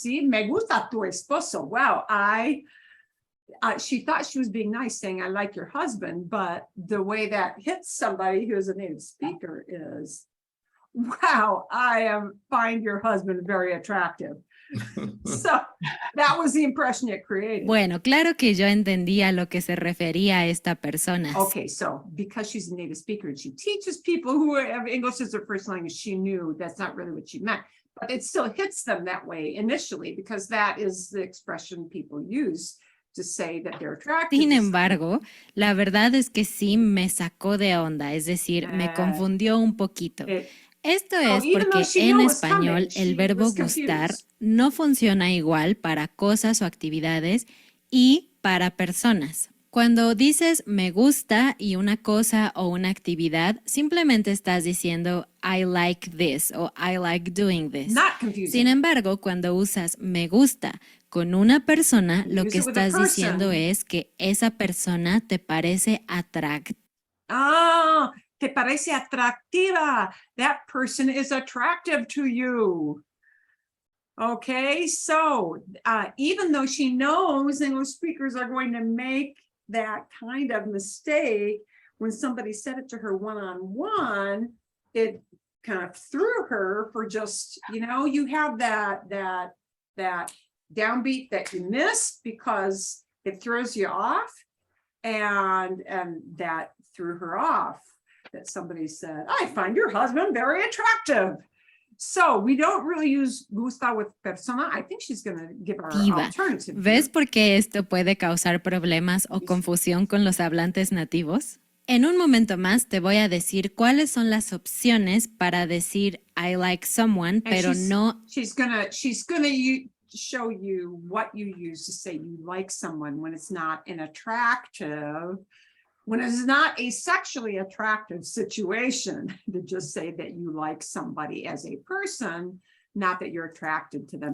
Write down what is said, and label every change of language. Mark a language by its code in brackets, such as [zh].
[en] See, [es] me gusta tu esposo. [en] Wow, she thought she was being nice, saying, I like your husband, but the way that hits somebody who's a native speaker is, wow, find your husband very attractive. So that was the impression it created. [es] Bueno, claro que yo entendía a lo que se refería a esta persona. [en] Okay, so because she's a native speaker and she teaches people who have English as their first language, she knew that's not really what she meant. But it still hits them that way initially, because that is the expression people use to say that they're attractive. [es] Sin embargo, la verdad es que sí me sacó de onda, es decir, me confundió un poquito. Esto es porque en español el verbo gustar no funciona igual para cosas o actividades y para personas. Cuando dices me gusta y una cosa o una actividad, simplemente estás diciendo [en] I like this [es] o [en] I like doing this. [es] Sin embargo, cuando usas me gusta con una persona, lo que estás diciendo es que esa persona te parece atractiva. Te parece atractiva. [en] That person is attractive to you. Okay, so even though she knows English speakers are going to make that kind of mistake, when somebody said it to her one-on-one, it kind of threw her for just, you have that downbeat that you miss because it throws you off, and that threw her off. That somebody said, I find your husband very attractive. So we don't really use gusta with persona. I think she's going to give our alternative. [es] ¿Ves por qué esto puede causar problemas o confusión con los hablantes nativos? En un momento más te voy a decir cuáles son las opciones para decir [en] I like someone, [es] pero no. [en] She's gonna show you what you use to say you like someone when it's not an attractive. When it's not a sexually attractive situation, to just say that you like somebody as a person, not that you're attracted to them.